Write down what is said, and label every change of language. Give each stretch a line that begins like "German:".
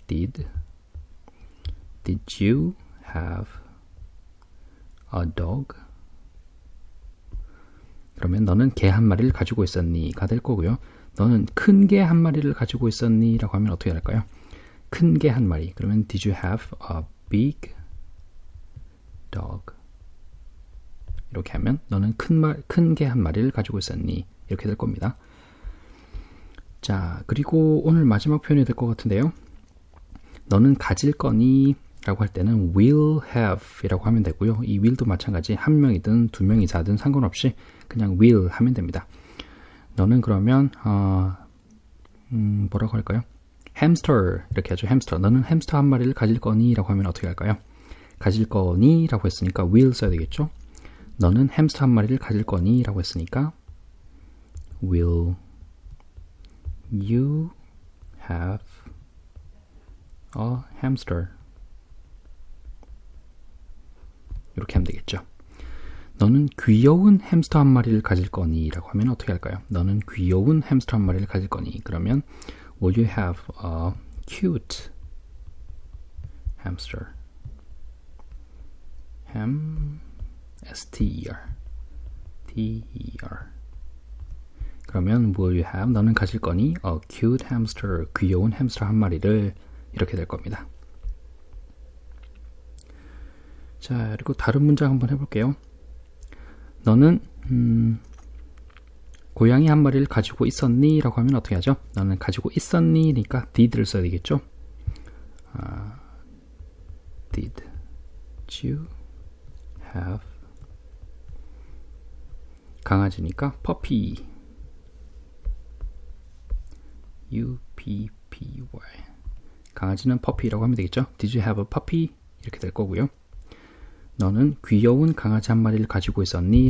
English: Did you have a dog?
Korean: 그러면 너는 개 한 마리를 가지고 있었니?가 될 거고요. 너는 큰 개 한 마리를 가지고 있었니? 라고 하면 어떻게 할까요? 큰 개 한 마리.
English: 그러면 Did you have a big dog?
Korean: 이렇게 하면 너는 큰 개 한 마리를 가지고 있었니? 이렇게 될 겁니다. 자, 그리고 오늘 마지막 표현이 될 것 같은데요. 너는 가질 거니? 라고 할 때는 will have 이라고 하면 되고요. 이 will도 마찬가지 한 명이든 두 명 이상이든 상관없이 그냥 will 하면 됩니다. 너는 그러면 뭐라고 할까요? 햄스터 이렇게 하죠. 햄스터. 너는 햄스터 한 마리를 가질 거니? 라고 하면 어떻게 할까요? 가질 거니? 라고 했으니까 will 써야 되겠죠. 너는 햄스터 한 마리를 가질 거니?
English: 라고 했으니까 will you have a hamster?
Korean: 이렇게 하면 되겠죠. 너는 귀여운 햄스터 한 마리를 가질 거니? 라고 하면 어떻게 할까요? 너는 귀여운 햄스터 한 마리를 가질 거니?
English: 그러면 will you have a cute hamster? S-T-E-R T-E-R
Korean: 그러면
English: will you have
Korean: 너는 가질 거니?
English: a cute hamster
Korean: 귀여운 햄스터 한 마리를 이렇게 될 겁니다. 자, 그리고 다른 문장 한번 해볼게요. 너는 고양이 한 마리를 가지고 있었니? 라고 하면 어떻게 하죠? 너는 가지고 있었니? 니까 did를 써야 되겠죠?
English: Did you have
Korean: 강아지니까 puppy U-P-P-Y 강아지는 puppy라고 하면 되겠죠?
English: Did you have a puppy? 이렇게 될 거고요.
Korean: 너는 귀여운 강아지 한 마리를 가지고 있었니?